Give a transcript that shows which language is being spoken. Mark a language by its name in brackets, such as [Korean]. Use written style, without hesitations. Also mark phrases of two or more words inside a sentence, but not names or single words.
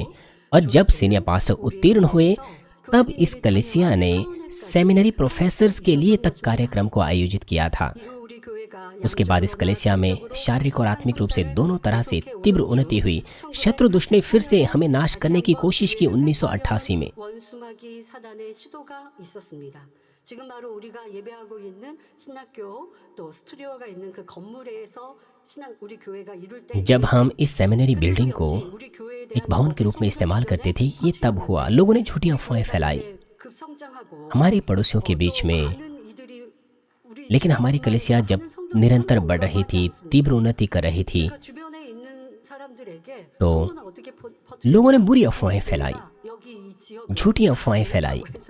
[Hindi] और जब [English] senior pastor [Hindi] उत्तीर्ण हुए, तब इस कलीसिया ने [English] seminary professors [Hindi] के लिए तक कार्यक्रम को आयोजित किया था। उसके बाद इस कलीसिया में शारीरिक और आत्मिक रूप से दोनों तरह से तीव्र उन्नति हुई। शत्रु दुष्ट ने फिर से हमें नाश करने की कोशिश की 1988 में। [Korean] 지금 바로 우리가 예배하고 있는 신학교 또 스튜디오가 있는 그 건물에서 우리 교회가 이룰 때 [Hindi] जब हम इस [English] seminary building [Hindi] को एक भवन के रूप में इस्तेमाल करते थे, ये तब हुआ। लोगों ने झूठी अफवाहें फैलाई हमारे पड़ोसियों के बीच में, लेकिन हमारी कलीसिया जब निरंतर बढ़ रही थी, तीव्र उन्नति कर रही थी, तो लोगों ने बुरी अफवाहें फैलाई, झूठी अफवाहें फैलाई।